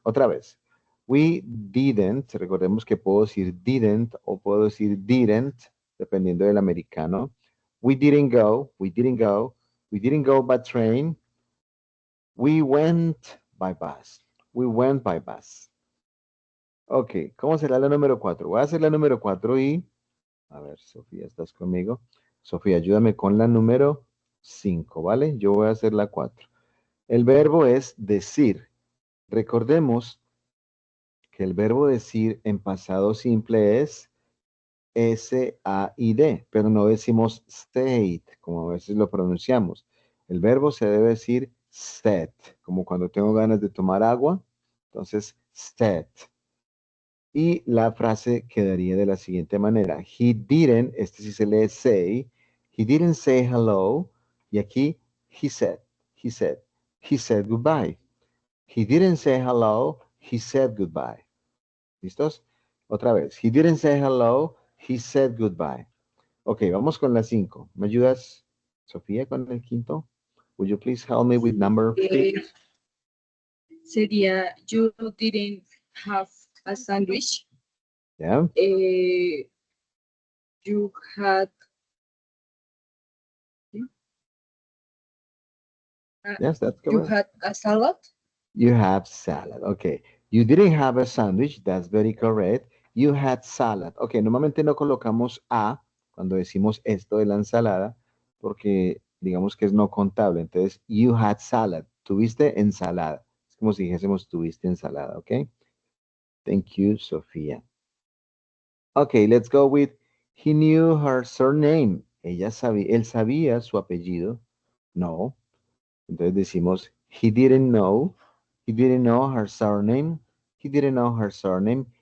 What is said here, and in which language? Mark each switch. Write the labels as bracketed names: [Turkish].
[Spanish] Otra vez, [English] we didn't, [Spanish] recordemos que puedo decir didn't o puedo decir didn't, dependiendo del americano. [English] We didn't go, we didn't go, we didn't go by train, we went by bus, we went by bus. [Spanish] Ok, ¿cómo será la número 4? Voy a hacer la número 4 y, a ver, Sofía, ¿estás conmigo? Sofía, ayúdame con la número 5, ¿vale? Yo voy a hacer la 4. El verbo es decir. Recordemos que el verbo decir en pasado simple es S-A-I-D, pero no decimos state, como a veces lo pronunciamos. El verbo se debe decir said, como cuando tengo ganas de tomar agua, entonces said. Y la frase quedaría de la siguiente manera. [English] He didn't, [Spanish] este sí se lee [English] say, he didn't say hello, [Spanish] y aquí [English] he said, he said, he said goodbye. He didn't say hello, he said goodbye. [Spanish] ¿Listos? Otra vez. [English] He didn't say hello, he said goodbye. [Spanish] Ok, vamos con la 5. ¿Me ayudas, Sofía, con el quinto? [English] Would you please help me with number 5? [Spanish] Sería, [English] you didn't have a sandwich. Yeah, You had yes, that's you correct. had a salad. You have salad. Okay. You didn't have a sandwich. That's very correct. You had salad. [Spanish] Okay, normalmente no colocamos a cuando decimos esto de la ensalada porque digamos que es no contable. Entonces, [English] you had salad. [Spanish] Tuviste ensalada. Es como si dijésemos tuviste ensalada. [English] Okay. Thank you, Sofía. Okay, let's go with he knew her surname. [Spanish] Él sabía su apellido. No. Entonces decimos [English] he didn't know. He didn't know her surname. He didn't know her surname.